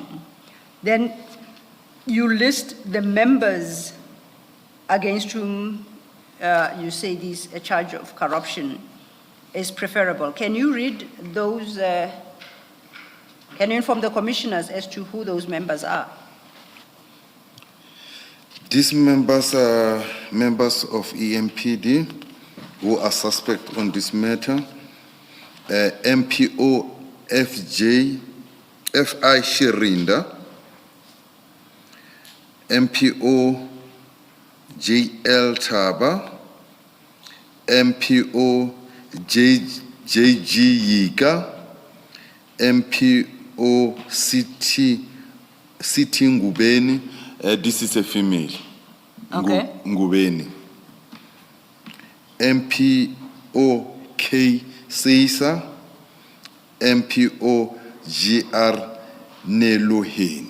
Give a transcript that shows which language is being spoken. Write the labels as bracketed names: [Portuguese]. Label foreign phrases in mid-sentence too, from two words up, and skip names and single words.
[English] Then you list the members against whom you say this a charge of corruption is preferable. Can you read those, can you inform the commissioners as to who those members are? These members are members of EMPD who are suspect on this matter. MPO FI Shirinda, MPO JL Taba, MPO JG Yiga, MPO City Ngubeni. This is a female. Okay. Ngubeni. MPO K Seisa, MPO GR Neloheni.